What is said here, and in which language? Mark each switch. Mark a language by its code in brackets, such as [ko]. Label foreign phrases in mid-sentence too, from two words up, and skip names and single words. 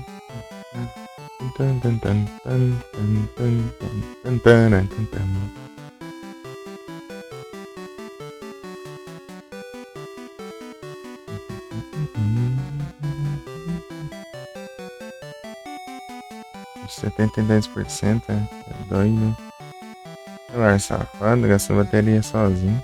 [pt] Tan, tan, tan, tan, tan, tan, tan, tan, tan, tan, tan. Os 70 e 10% é doido. Celular safado, gastando bateria sozinho.